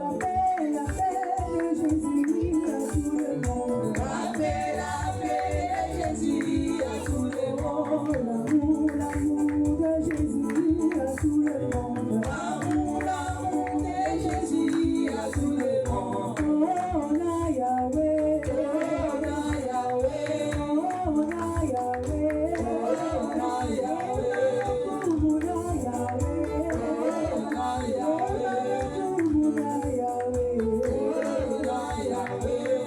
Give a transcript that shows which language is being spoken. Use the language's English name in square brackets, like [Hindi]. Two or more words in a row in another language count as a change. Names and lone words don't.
[French] La paix de Jésus à tout le monde. La paix de Jésus à tout le monde. L'amour de Jésus à tout le monde. L'amour de Jésus à tout le monde. [Lingala] Oh, na Yahweh. Oh, na Yahweh. Oh, na Yahweh. Oh, na Yahweh. Oh, na Yahweh. Oh, na Yahweh. Oh, na Yahweh. Oh, na Yahweh.